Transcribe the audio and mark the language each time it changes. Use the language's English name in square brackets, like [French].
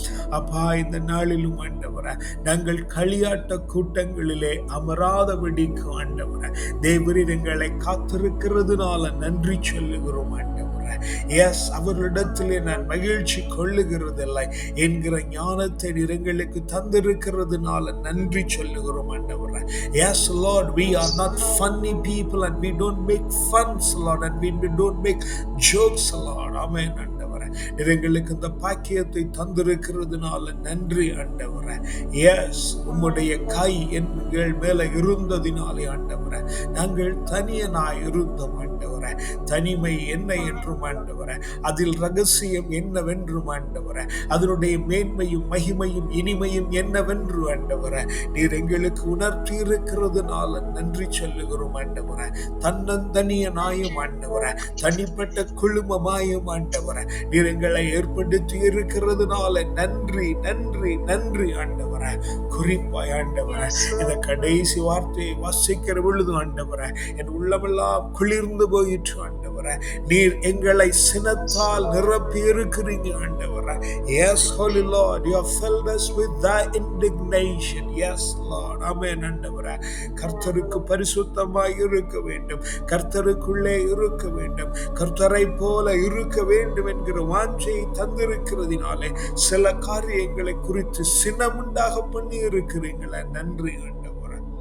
[Tamil] அப்பா, இந்த நாளிலும் ஆண்டவரே, நாங்கள் களியாட்ட கூட்டங்களிலே அமராதபடிக்கு ஆண்டவரே, தேவரீர் எங்களை காத்திருக்கிறதுனால நன்றி சொல்லுகிறோம் ஆண்டவரே. எஸ், அவர்களிடத்திலே நான் மகிழ்ச்சி கொள்ளுகிறதில்லை என்கிற ஞானத்தை எங்களுக்கு தந்திருக்கிறதுனால நன்றி சொல்லுகிறோம் ஆண்டவரே. [English] Yes, Lord, we are not funny people and we don't make funs, Lord, and we don't make jokes, Lord. Amen. [Tamil] ஆண்டவரே, எங்களுக்கு இந்த பாக்கியத்தை தந்திருக்கிறதுனால நன்றி ஆண்டவரே. எஸ், உம்முடைய கை எங்கள் மேல இருந்ததினாலே ஆண்டவரே, நாங்கள் தனியனாய் இருந்தோம் ஆண்டவரே. தனிமை என்ன என்றும் ஆண்டவரே, அதில் ரகசியம் என்னவென்றும் ஆண்டவரே, அதனுடைய மேன்மையும் மகிமையும் இனிமையும் என்னவென்று ஆண்டவரே, நீர் எங்களுக்கு உணர்த்தி இருக்கிறதுனால நன்றி சொல்லுகிறோம் ஆண்டவரே. தன்னந்தனியனாயும் ஆண்டவரே, தனிப்பட்ட குழுமமாயும் ஆண்டவரே, நீர் எங்களை ஏற்படுத்தி இருக்கிறதுனால நன்றி நன்றி நன்றி ஆண்டவரே. குறிப்பாய் ஆண்டவரே, இந்த கடைசி வார்த்தையை வாசிக்கிற பொழுது ஆண்டவரே, என் உள்ளமெல்லாம் குளிர்ந்து போயிற்று ஆண்டவரே. நீர் எங்களை சினத்தால் நிரப்பி இருக்கிறீங்க ஆண்டவரே. [English] Yes, Holy Lord, you have filled us with thy indignation. Yes, Lord. Amen ஆண்டவரே. [Tamil] கர்த்தருக்கு பரிசுத்தமாய் இருக்க வேண்டும், கர்த்தருக்குள்ளே இருக்க வேண்டும், கர்த்தரை போல இருக்க வேண்டும் என்கிற வாஞ்சையை தந்திருக்கிறதினாலே சில காரியங்களை குறித்து சினமுண்டாக பண்ணி இருக்கிறீங்களே, நன்றி ஆண்டவரே.